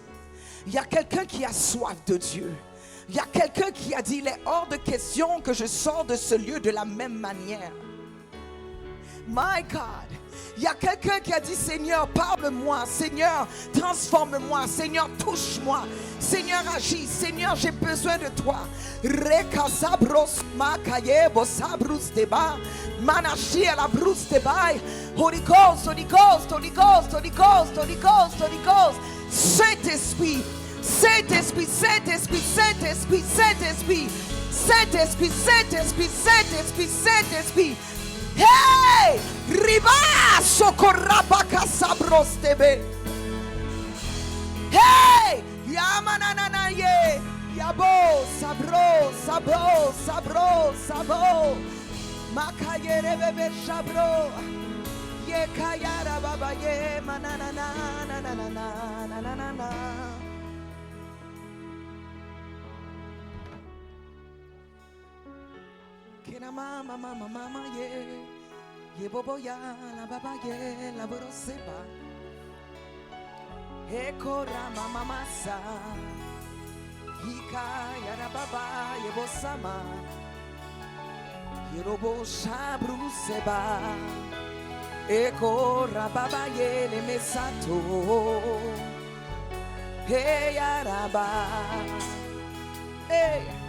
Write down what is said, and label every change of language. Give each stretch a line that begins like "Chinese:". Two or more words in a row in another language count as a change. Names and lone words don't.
French: Il y a quelqu'un qui a soif de Dieu. Il y a quelqu'un qui a dit, il est hors de question que je sors de ce lieu de la même manière.
English: My God,
French: il y a quelqu'un qui a dit, Seigneur, parle-moi, Seigneur, transforme-moi, Seigneur, touche-moi, Seigneur, agis, Seigneur, j'ai besoin de toi. Rekasabros makayebo sabrus deba, manashi la brus deba.
English: Holy Ghost, Holy Ghost, Holy Ghost, Holy Ghost, Holy Ghost, Holy Ghost.
French: Saint-Esprit, Saint-Esprit, Saint-Esprit, Saint-Esprit, Saint-Esprit, Saint-Esprit, Saint-Esprit, Saint-Esprit, Saint-Esprit. Hey! Riba socorrabaka sabrostebe. Hey! Yamanana ye. Yabo sabro, sabro, sabro, sabro. Makayere bebe sabro. Ye kayara baba ye manana na na na na na na na na. Kena mama mama mama ye bobo ya la baba ye la boroseba he kora mama masa hika ya la baba ye bosama ye robo shabru seba he kora baba ye le mesato he ya raba hey.